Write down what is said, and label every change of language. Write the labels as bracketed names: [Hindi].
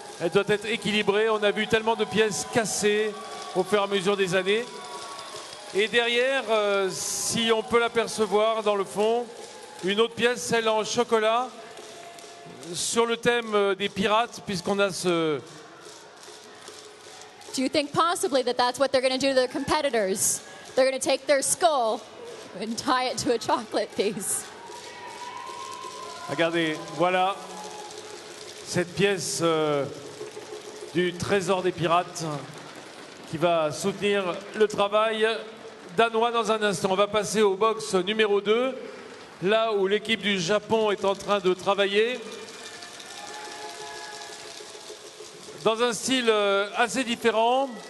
[French] Elle doit être équilibrée. On a vu tellement de pièces cassées au fur et à mesure des années. Et derrière, si on peut l'apercevoir dans le fond, une autre pièce, celle en chocolat, sur le thème des pirates, puisqu'on a ce... [English] Do you think possibly that that's what they're going to do to their competitors? They're going to take their skull and tie it to a chocolate piece. [French] Regardez, voilà cette pièce du trésor des pirates qui va soutenir le travail danois dans un instant. On va passer au box numéro 2. Là où l'équipe du Japon est en train de travailler dans un style assez différent.